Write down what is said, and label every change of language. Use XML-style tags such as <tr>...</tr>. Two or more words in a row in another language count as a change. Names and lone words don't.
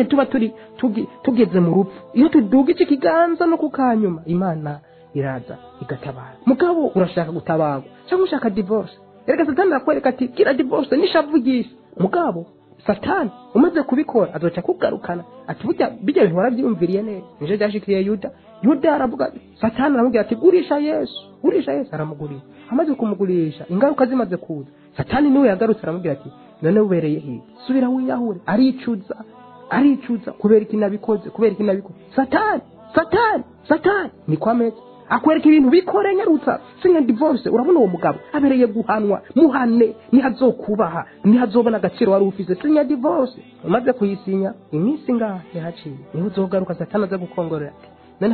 <rn>tuba tugeze mu rupfu iyo tuduga iki kiganza no kukanyuma Imana iraza igatabara mugabo urashaka gutabarwa cyangwa ushaka divorce erega satani akwereka ati kira divorce nishavugisha mugabo satani umaze kubikora azoca kugarukana ati burya bijya bintu warabyumviriye neza nije byashikiye Yuda aravuga satani aramubwira ati gurisha Yesu aramugurisha amaze kumugurisha ingaruka zimaze kuza satani niwe yagarutse aramubwira ati none ubereye he subira wiyahure aricuza kubera ikinabikoze satani ni kwameze akwereka ibintu bikore nyarutsa singa divorce urabona uwo mugabo abereye guhanwa muhane nihazokubaha nihazobona agaciro wari ufise singa divorce umaze kuyisinya iminsi ngaha yahaciye niho uzogaruka satani aza gukongorera ati none</rn>